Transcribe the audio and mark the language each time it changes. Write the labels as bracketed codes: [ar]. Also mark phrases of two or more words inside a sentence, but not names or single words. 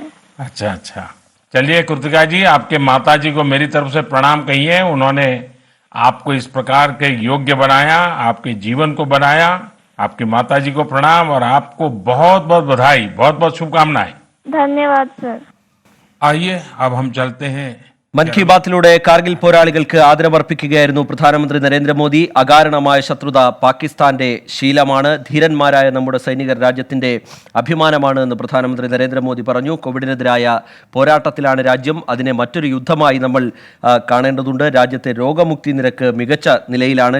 [hi] अच्छा अच्छा, चलिए कृतिका जी, आपके माता जी को मेरी तरफ से प्रणाम कहिए। उन्होंने आपको इस प्रकार के योग्य बनाया, आपके जीवन को बनाया। आपकी माता जी को प्रणाम और आपको बहुत बहुत बधाई, बहुत बहुत शुभकामनाएं। धन्यवाद सर। आइए अब हम चलते हैं [ml] മൻ കി ബാത്തിലൂടെ കാർഗിൽ പോരാളികൾക്ക് ആദരവർപ്പിക്കുകയായിരുന്നു പ്രധാനമന്ത്രി നരേന്ദ്രമോദി. അകാരണമായ ശത്രുത പാകിസ്ഥാന്റെ ശീലമാണ്. ധീരന്മാരായ നമ്മുടെ സൈനികർ രാജ്യത്തിന്റെ അഭിമാനമാണ് എന്ന് പ്രധാനമന്ത്രി നരേന്ദ്രമോദി പറഞ്ഞു. കോവിഡിനെതിരായ പോരാട്ടത്തിലാണ് രാജ്യം. അതിനെ മറ്റൊരു യുദ്ധമായി നമ്മൾ കാണേണ്ടതുണ്ട്. രാജ്യത്തെ രോഗമുക്തി നിരക്ക് മികച്ച നിലയിലാണ്.